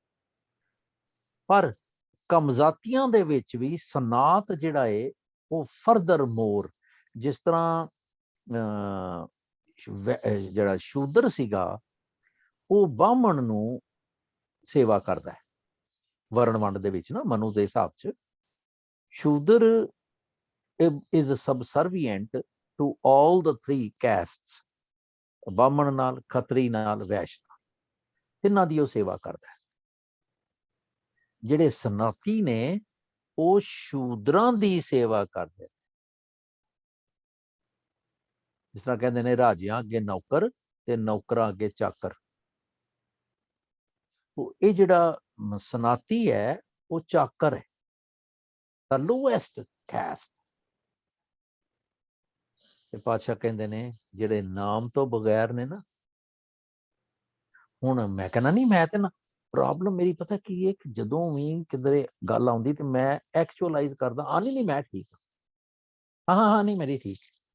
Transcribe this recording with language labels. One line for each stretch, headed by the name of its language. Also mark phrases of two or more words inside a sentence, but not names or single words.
Punjabi: ਪਰ ਕਮਜ਼ਾਤੀਆਂ ਦੇ ਵਿੱਚ ਵੀ ਸਨਾਤ ਜਿਹੜਾ ਏ ਉਹ
English: further more,
Punjabi: ਜਿਸ ਤਰ੍ਹਾਂ ਜਿਹੜਾ ਸ਼ੂਦਰ ਸੀਗਾ ਉਹ ਬਾਹਮਣ ਨੂੰ ਸੇਵਾ ਕਰਦਾ ਹੈ ਵਰਣ ਵੰਡ ਦੇ ਵਿੱਚ ਨਾ, ਮਨੂ ਦੇ ਹਿਸਾਬ 'ਚ ਸ਼ੂਦਰ
English: is subservient to all the three castes,
Punjabi: ਬਾਹਮਣ ਨਾਲ, ਖੱਤਰੀ ਨਾਲ, ਵੈਸ਼ ਨਾਲ, ਤਿੰਨਾਂ ਦੀ ਉਹ ਸੇਵਾ ਕਰਦਾ ਹੈ। ਜਿਹੜੇ ਸਨਾਤੀ ਨੇ ਉਹ ਸ਼ੂਦਰਾਂ ਦੀ ਸੇਵਾ ਕਰਦੇ, ਜਿਸ ਤਰ੍ਹਾਂ ਕਹਿੰਦੇ ਨੇ ਰਾਜਿਆਂ ਅੱਗੇ ਨੌਕਰ ਤੇ ਨੌਕਰਾਂ ਅੱਗੇ ਚਾਕਰ। ਇਹ ਜਿਹੜਾ ਸਨਾਤੀ ਹੈ ਉਹ ਚਾਕਰ ਹੈ,
English: the lowest caste।
Punjabi: ਤੇ ਪਾਤਸ਼ਾਹ ਕਹਿੰਦੇ ਨੇ ਜਿਹੜੇ ਨਾਮ ਤੋਂ ਬਗੈਰ ਨੇ ਨਾ, ਹੁਣ ਮੈਂ ਕਹਿੰਦਾ ਨਹੀਂ, ਮੈਂ ਤੇ ਨਾ ਪ੍ਰੋਬਲਮ ਮੇਰੀ ਪਤਾ ਕੀ ਹੈ ਕਿ ਜਦੋਂ ਵੀ ਕਿਧਰੇ ਗੱਲ ਆਉਂਦੀ ਤੇ ਮੈਂ ਐਕਚੁਅਲਾਈਜ਼ ਕਰਦਾ, ਆ ਨਹੀਂ ਮੈਂ ਠੀਕ ਹਾਂ, ਹਾਂ ਨਹੀਂ ਮੇਰੀ ਠੀਕ,